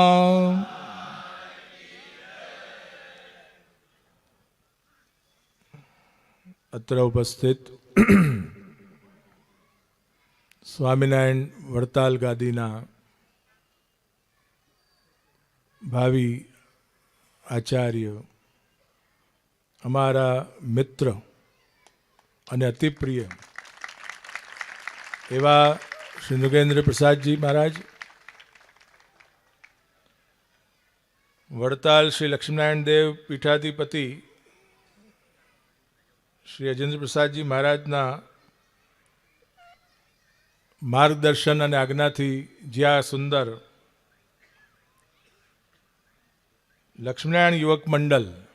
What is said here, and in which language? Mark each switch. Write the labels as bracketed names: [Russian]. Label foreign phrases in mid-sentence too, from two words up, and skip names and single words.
[Gujarati] અત્ર ઉપસ્થિત સ્વામિનારાયણ વડતાલ ગાદીના ભાવી આચાર્ય અમારા મિત્ર અને અતિ પ્રિય એવા શ્રી નૃગેન્દ્ર પ્રસાદજી મહારાજ, વડતાલ શ્રી લક્ષ્મીનારાયણ દેવ પીઠાધિપતિ શ્રી અજેન્દ્ર પ્રસાદજી મહારાજના માર્ગદર્શન અને આજ્ઞાથી જે આ સુંદર લક્ષ્મીનારાયણ યુવક મંડળ